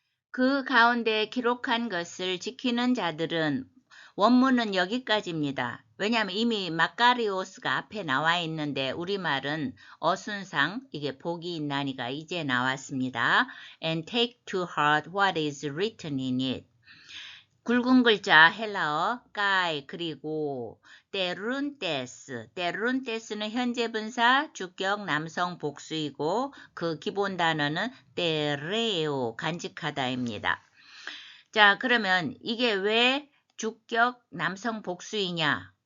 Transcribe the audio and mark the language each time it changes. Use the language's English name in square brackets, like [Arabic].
[Korean] 그 가운데 기록한 것을 지키는 자들은 원문은 여기까지입니다. 왜냐하면 이미 마카리오스가 앞에 나와 있는데 우리말은 어순상 이게 복이 있나니가 이제 나왔습니다. [English] And take to heart what is written in it. [Korean] 굵은 글자 헬라어 까이 그리고 테룬테스는 현재 분사 주격 남성 복수이고 그 기본 단어는 테레오 간직하다입니다. 자, 그러면 이게 왜 주격 남성 복수이냐?